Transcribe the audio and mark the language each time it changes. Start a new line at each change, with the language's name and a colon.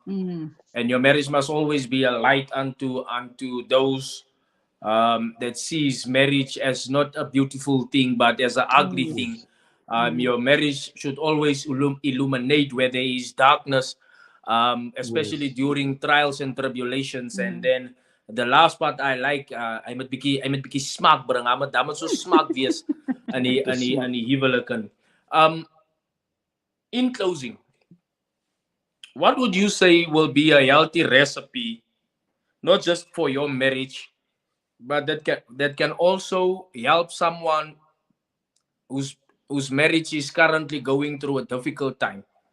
English: And your marriage must always be a light unto those that sees marriage as not a beautiful thing but as an ugly thing. Your marriage should always illuminate where there is darkness, especially during trials and tribulations. And then the last part I like, I
Afrikaans: moet bietjie smaak bring. I moet so smaak wees in die huweliken.
English: In closing, what would you say will be a healthy recipe, not just for your marriage, but that can also help someone whose whose marriage is currently going through a difficult time.